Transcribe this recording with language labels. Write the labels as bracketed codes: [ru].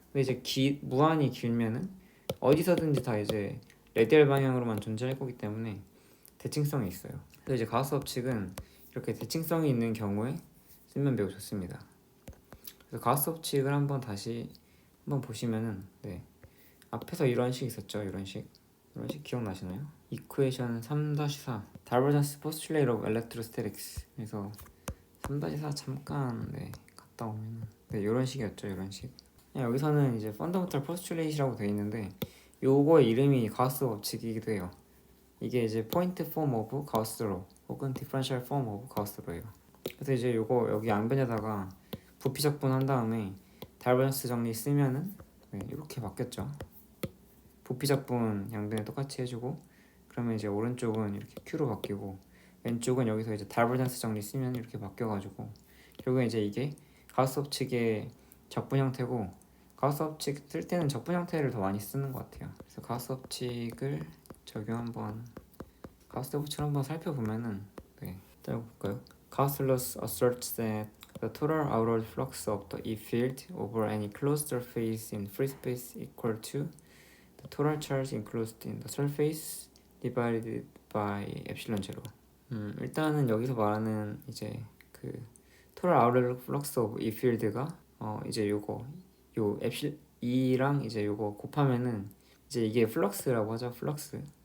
[ko] 근데 이제 무한히 길면은 어디서든지 다 이제 레디얼 방향으로만 존재할 거기 때문에 대칭성이 있어요. 그래서 이제 가우스 법칙은 이렇게 대칭성이 있는 경우에 쓰면 매우 좋습니다. 그래서 가우스 법칙을 다시 한번 보시면은 앞에서 이런 식 있었죠. 이런 식 기억나시나요? [en] 이쿠에이션 3-4 Divergence Postulate of Electrostatics. [ko] 그래서 3-4 잠깐 갔다 오면 이런 식이었죠. 이런 식. 여기서는 이제 Fundamental Postulate 이라고 되어 있는데 요거의 이름이 가우스 법칙이기도 해요. 이게 이제 Point Form of Gauss Law 혹은 Differential Form of Gauss Law 예요. 그래서 이제 요거 여기 양변에다가 부피 적분한 다음에 다이버전스 정리 쓰면은 이렇게 바뀌었죠. 부피 적분 양변에 똑같이 해주고 그러면 이제 오른쪽은 이렇게 Q로 바뀌고 왼쪽은 여기서 이제 다이버전스 정리 쓰면 이렇게 바뀌어가지고 결국에 이제 이게 가우스 법칙의 적분 형태고 가우스 법칙 쓸 때는 적분 형태를 더 많이 쓰는 것 같아요. 그래서 가우스 법칙을 가우스 법칙을 한번 살펴보면은 일단 볼까요? [en] Gauss law asserts that the total outward flux of the E field over any closed surface in free space equal to the total charge enclosed in the surface divided by epsilon zero. [ko] 일단은 여기서 말하는 이제 그 total outward flux of E field 가 이제 요 epsilon E랑 이제 요거 곱하면은 이제 이게 플럭스라고 하죠. 플럭스.